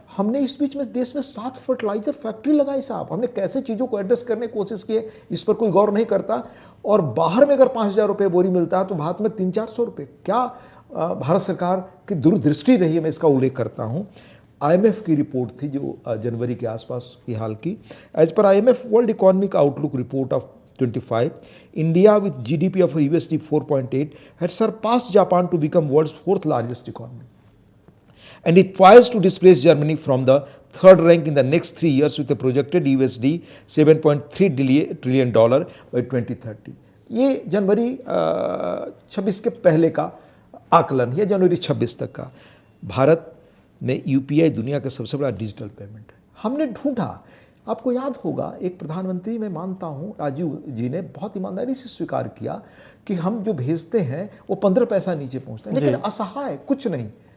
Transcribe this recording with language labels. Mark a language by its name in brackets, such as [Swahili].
[Hindi] हमने इस बीच में देश में 7 फर्टिलाइजर फैक्ट्री लगाई साहब। हमने कैसे चीज़ों को एडजस्ट करने की कोशिश की, इस पर कोई गौर नहीं करता। और बाहर में अगर 5000 रुपये बोरी मिलता है तो भारत में 300-400 रुपये। क्या भारत सरकार की दूरदृष्टि रही है, मैं इसका उल्लेख करता हूँ। IMF की रिपोर्ट थी जो जनवरी के आसपास की हाल की। [English] As per IMF world economic outlook report of 25, India with GDP of USD 4.8 had surpassed Japan to become world's fourth largest economy, and it poised to displace Germany from the third rank in the next 3 years with a projected USD 7.3 trillion by 2030। [Hindi] ये जनवरी 26 के पहले का आकलन है, जनवरी 26 तक का। भारत में UPI दुनिया का सबसे बड़ा डिजिटल पेमेंट है। हमने ढूंढा, आपको याद होगा एक प्रधानमंत्री, मैं मानता हूँ राजीव जी ने बहुत ईमानदारी से स्वीकार किया कि हम जो भेजते हैं वो 15 पैसा नीचे पहुँचता है, लेकिन असहाय कुछ नहीं।